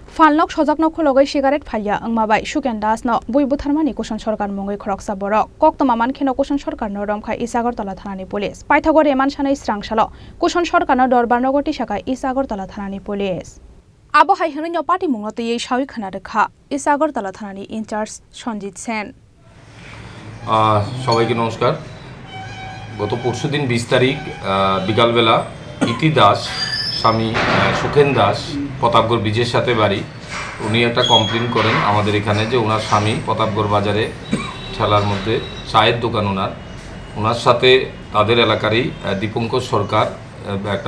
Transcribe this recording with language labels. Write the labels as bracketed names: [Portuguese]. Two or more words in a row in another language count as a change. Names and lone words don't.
[Kok Borok] Falnok sojak no khologai cigarette phaya angmabai Suken Das no boibo tharmani kushon sarkar mongai khoroksa borok koktoma mankeno kushon sarkar no romkhai Isagartala thanani police Paithagor eman sanai srangsalo kushon sarkar no dorbar nogoti sakai Isagartala thanani police Abo hai hino party mungnote ei shawi khana rekha Isagartala thanani [English] in charge [Kok Borok] Sanjit Sen [Bangla] সবাইকে নমস্কার গত পরশুদিন 20 তারিখ বিকালবেলা ইতি দাস স্বামী সুখেন দাস প্রতাপগড় ব্রিজের সাথে বাড়ি উনি একটা কমপ্লেইন করেন আমাদের এখানে যে ওনার স্বামী প্রতাপগড় বাজারে ঠেলার মধ্যে চায়ের দোকান ওনার সাথে তাদের এলাকারই দীপঙ্কর সরকার একটা